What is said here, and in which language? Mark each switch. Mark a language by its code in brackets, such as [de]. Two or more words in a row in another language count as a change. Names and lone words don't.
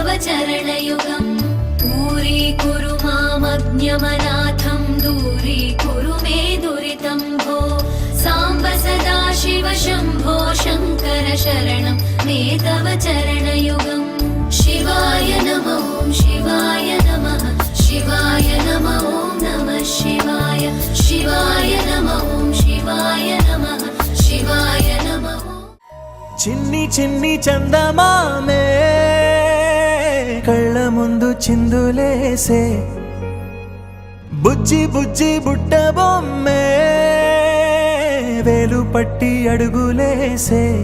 [sa] चरणयुगम् दूरीकुरु मामज्ञमनाथं दूरीकुरु मे दुरितं भो साम्ब सदाशिव शम्भो शङ्कर शरणं मे तव चरणयुगम् शिवाय नमः शिवाय नमः शिवाय नमः ॐ नमः शिवाय शिवाय नमः शिवाय नमः शिवाय नमः [te] చిన్ని చిన్ని చందమామే కళ్ళ ముందు చిందులేసే బుజ్జి బుజ్జి బుట్ట బొమ్మే వేలు పట్టి అడుగులేసే